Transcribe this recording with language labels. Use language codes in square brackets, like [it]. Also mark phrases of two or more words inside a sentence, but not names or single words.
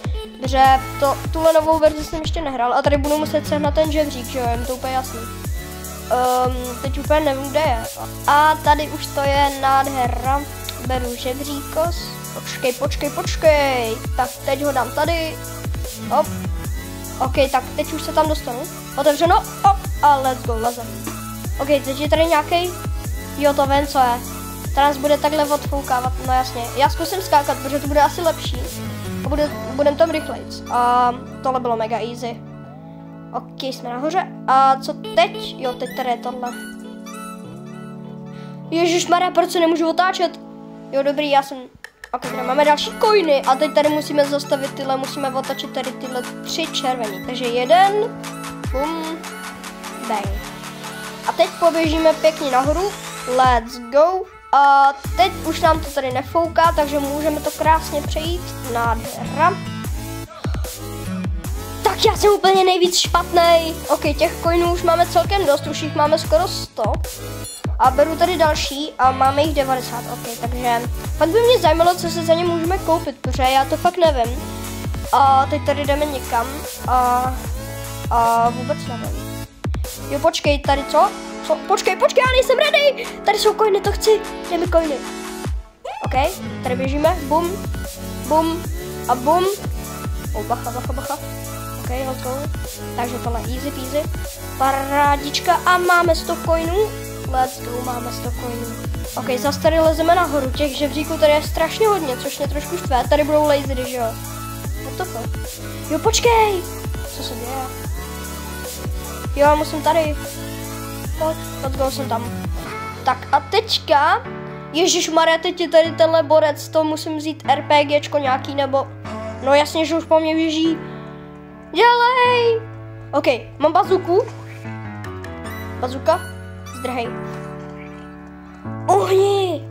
[cs] Protože tuhle novou verzi jsem ještě nehrál a tady budu muset sehnat ten žebřík, že jo, je mi to úplně jasný. Teď úplně nevím, kde je. A tady už to je nádhera. Beru žebříkos. Počkej. Tak teď ho dám tady. Hop. OK, tak teď už se tam dostanu. Otevřeno. Hop. A [en] let's go, [cs] lezem. OK, teď je tady nějaký. Jo, to vím, co je. ta nás bude takhle odfoukávat, no jasně. Já zkusím skákat, protože to bude asi lepší. A budem tam rychlejc. A tohle bylo mega easy. Ok, jsme nahoře. A co teď? Jo, teď tady je tohle. Ježišmarja, proč se nemůžu otáčet? Jo, dobrý, já jsem... Ok, tady máme další coiny a teď tady musíme zastavit tyhle, musíme otočit tady tyhle 3 červený. Takže 1, bum, bang. A teď poběžíme pěkně nahoru. [en] Let's go. [cs] A teď už nám to tady nefouká, takže můžeme to krásně přejít. Nádhera. Tak já jsem úplně nejvíc špatnej. Ok, těch coinů už máme celkem dost, už jich máme skoro 100. A beru tady další a máme jich 90, ok, takže fakt by mě zajímalo, co se za ně můžeme koupit, protože já to fakt nevím. A teď tady jdeme někam a vůbec nevím. Jo, počkej, tady co? Počkej, já nejsem ready! Tady jsou coiny, to chci, dej mi coiny. Ok, tady běžíme, bum, bum a bum. Oh, bacha. [en] Ok, let's go. [cs] Takže tohle [en] easy peasy. [cs] Parádička a máme 100 coinů. [en] Let's go, [cs] máme 100 coinů. Ok, zase tady lezeme nahoru, těch žebříků tady je strašně hodně, což mě trošku štve. Tady budou lasery, že jo? [en] What the fuck? [cs] Jo, počkej! Co se děje? Jo, musím tady. Pojď, [en] let's go, [cs] jsem tam. Tak a teďka, ježišmarja, teď je tady tenhle borec, to musím vzít RPGčko nějaký, nebo... No jasně, že už po mně běží. Dělej! Ok, mám bazuku. Bazuka. Zdrhej. Ohni!